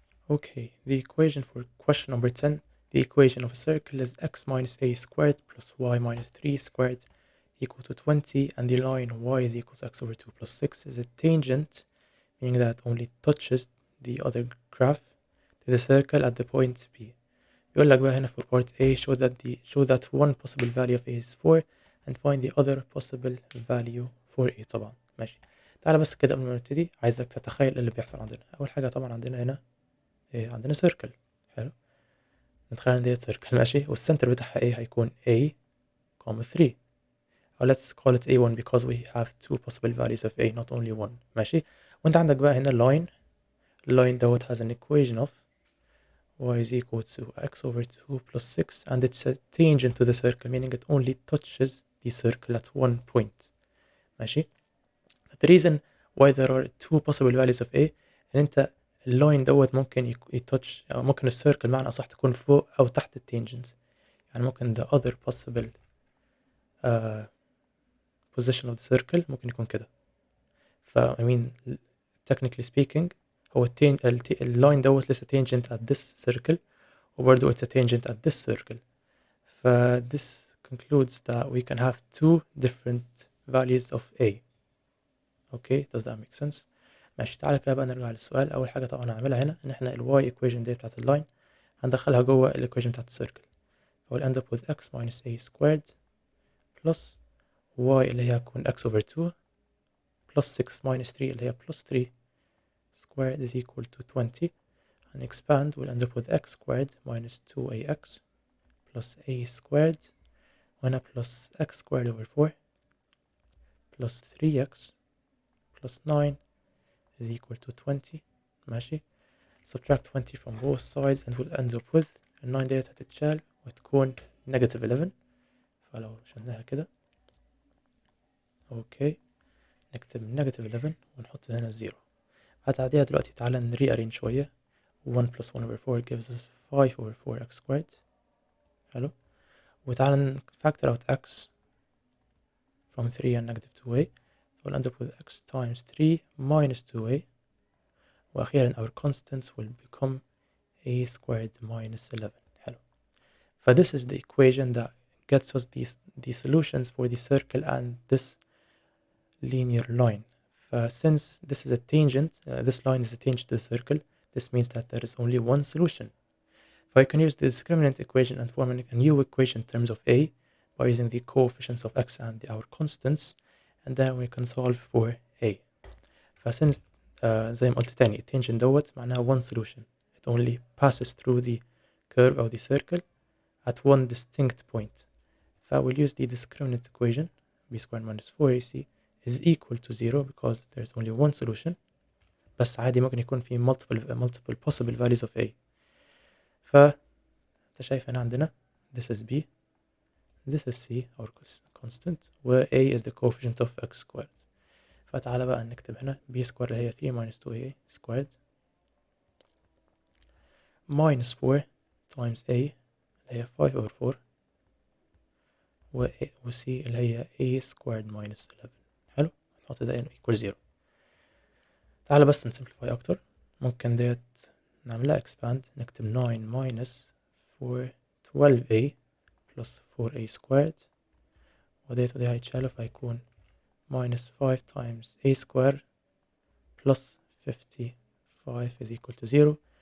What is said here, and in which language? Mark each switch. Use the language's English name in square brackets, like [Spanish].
[English] Okay, the equation for question number 10, the equation of a circle is x minus a squared plus y minus 3 squared equal to 20, and the line y is equal to x over 2 plus 6 is a tangent, meaning that it only touches the other graph to the circle at the point B. [Arabic] يقول لك بقى هنا [English] for part A show that one possible value of A is 4 and find the other possible value for A. [Arabic] طبعا ماشي. تعالى بس كده قبل ما نبتدي عايزك تتخيل اللي بيحصل عندنا. أول حاجة طبعا عندنا هنا عندنا circle. حلو، نتخيل ان ديت circle ماشي، والسنتر بتاعها ايه هيكون A, 3. [English] or let's call it A1 because we have two possible values of A not only one. [Arabic] ماشي، وانت عندك بقى هنا اللاين دوت [English] has an equation of y is equal to x over 2 plus 6 and it's a tangent to the circle meaning it only touches the circle at one point. [Arabic] ماشي، [English] but the reason why there are two possible values of A [Arabic] ان انت اللاين دوت ممكن يتوتش او ممكن السيركل معنى اصح تكون فوق او تحت التانجنت، يعني ممكن [English] the other possible position of the circle [Arabic] ممكن يكون كده. [English] ف I mean technically speaking [Arabic] هو اللاين دوت لسه [English] tangent at this circle وبرضه it's a tangent at this circle. ف this concludes that we can have two different values of A. Okay, does that make sense? [Arabic] ماشي. تعالى كده بقى نرجع للسؤال. اول حاجه طبعا هنعملها هنا ان احنا الواي ايكويشن دي بتاعت اللاين هندخلها جوه الايكويشن بتاعت السيركل، ف [English] we'll end up with x minus a squared plus y [Arabic] اللي هي هتكون [English] x over 2 plus 6 minus 3 [Arabic] اللي هي [English] plus 3 squared is equal to 20. and expand we'll end up with x squared minus 2ax plus a squared وهنا plus x squared over 4 plus 3x plus 9 is equal to 20. [Arabic] ماشي. [English] subtract 20 from both sides and we'll end up with 9 [Arabic] ديت هتتشال وتكون [English] negative 11. [Arabic] فلو شلناها كده اوكي نكتب negative 11 ونحط هنا 0. هتعديها دلوقتي. تعالى نريارينج شوية. [English] 1 plus 1 over 4 gives us 5 over 4x squared. حلو. وتعالى factor out x from 3 and negative 2a. we'll end up with x times 3 minus 2a. وأخيرا our constants will become a squared minus 11. [Arabic] حلو. [English] This is the equation that gets us these solutions for the circle and this linear line. Since this is a tangent, this line is a tangent to the circle, this means that there is only one solution. I can use the discriminant equation and form a new equation in terms of a by using the coefficients of x and our constants, and then we can solve for a. Since [Arabic] زي ما قلت تاني التangent دوت معناها [English] one solution. It only passes through the curve of the circle at one distinct point. We'll use the discriminant equation b squared minus 4ac is equal to 0 because there's only one solution. [Arabic] بس عادي ممكن يكون في [English] multiple possible values of a. [Arabic] انت شايف هنا عندنا [English] this is b, this is c our constant, و a is the coefficient of x squared. [Arabic] فتعالى بقى نكتب هنا [English] b squared [Arabic] اللي هي [English] 3 minus 2a squared minus 4 times a اللي هي 5 over 4 و c اللي هي a squared minus 11. [Arabic] حلو. نحط ده equal 0. تعالى بس نسمبليفاي أكتر. ممكن ديت نعملها [English] expand نكتب 9 minus 4 12a plus 4a squared [Arabic] وديت ودي هيتشالوا فهيكون [English] minus 5 times a squared plus 55 is equal to 0.